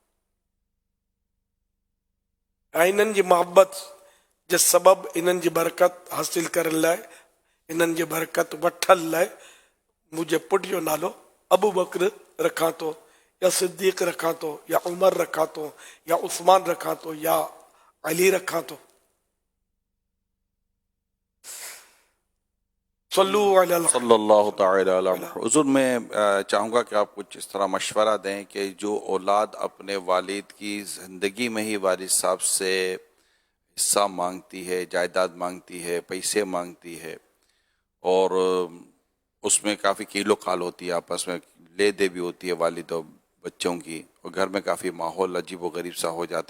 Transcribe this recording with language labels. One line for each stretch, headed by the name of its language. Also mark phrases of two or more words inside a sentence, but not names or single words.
Sindhi: ऐं इन्हनि जी मोहबत जे सबबु इन्हनि जी बरकत हासिल करण लाइ, इन्हनि जी बरकत वठण लाइ मुंहिंजे पुट जो नालो अबू बकर रखां थो, या सिद्दीक़ रखां थो, या उमर रखां थो, या उस्मान रखां थो, या अली रखां थो.
Arabic: صلو علی الحبیب صلی اللہ تعالی علی محمد.
Urdu: حضور میں چاہوں گا کہ آپ کچھ اس طرح مشورہ دیں کہ جو اولاد اپنے والد کی زندگی میں ہی والد صاحب سے حصہ مانگتی ہے، جائیداد مانگتی ہے، پیسے مانگتی ہے، اور اس میں کافی کیلو کھال ہوتی ہے، آپس میں لے دے بھی ہوتی ہے والد اور بچوں کی، اور گھر میں کافی ماحول عجیب و غریب سا ہو جاتا ہے.